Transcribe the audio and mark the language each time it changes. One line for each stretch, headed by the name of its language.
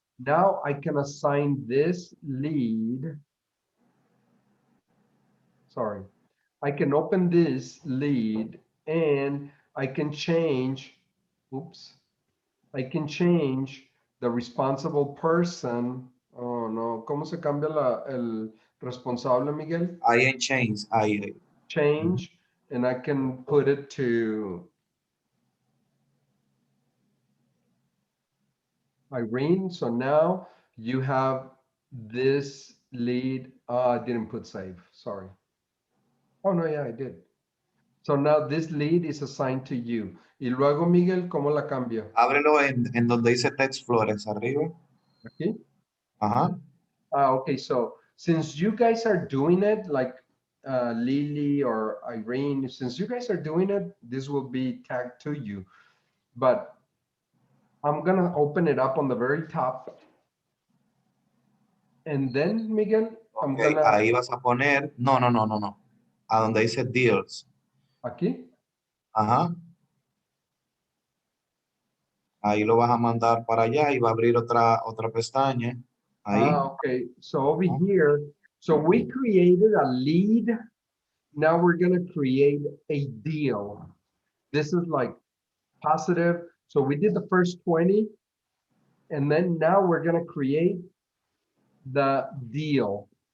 English: Now I can assign this lead. Sorry, I can open this lead and I can change, oops, I can change the responsible person.
Spanish: Oh no, ¿cómo se cambia el responsable, Miguel? Ahí en Chains, ahí.
English: Change, and I can put it to Irene. So now you have this lead. I didn't put save, sorry. Oh no, yeah, I did. So now this lead is assigned to you.
Spanish: Y luego, Miguel, ¿cómo la cambio? Ábrelo en donde dice Text Flores, arriba. Aquí. Ajá.
English: Okay, so since you guys are doing it, like Lily or Irene, since you guys are doing it, this will be tagged to you. But I'm gonna open it up on the very top. And then, Miguel, I'm Ok, gonna,
Spanish: ahí vas a poner, no. A donde dice deals. aquí. Ajá. Ahí lo vas a mandar para allá y va a abrir otra pestaña. Ahí.
English: Okay, so over here, so we created a lead. Now we're gonna create a deal. This is like positive. So we did the first 20, and then now we're gonna create the deal.